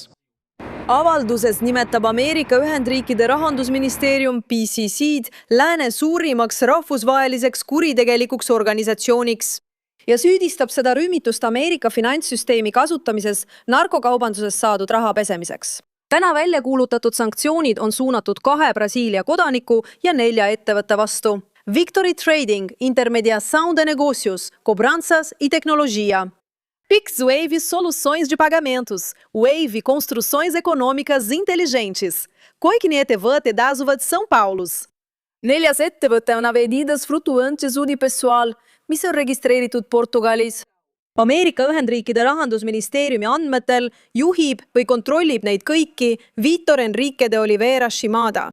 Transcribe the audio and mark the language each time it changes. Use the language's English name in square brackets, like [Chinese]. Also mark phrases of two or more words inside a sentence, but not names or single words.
[Estonian] Avalduses nimetab Ameerika Ühendriikide rahandusministeerium PCC-d lääne suurimaks rahvusvaheliseks kuritegelikuks organisatsiooniks ja süüdistab seda rühmitust Ameerika finantssüsteemi kasutamises narkokaubanduses saadud raha pesemiseks. Täna välja kuulutatud sanktsioonid on suunatud 2 Brasiilia kodaniku ja 4 ettevõtte vastu. Victory Trading, Intermediação de Negócios, Cobranças e Tecnologia. PixWave Soluções de Pagamentos, Wave Construções Econômicas Inteligentes, Koikni ettevõte asuvad São Paulos. 4. ettevõte on Avenidas Flutuantes Unipessoal, mis on registreeritud Portugalis. Ameerika Ühendriikide rahandusministeeriumi andmetel juhib või kontrollib neid kõiki Vitor Enrique de Oliveira Shimada.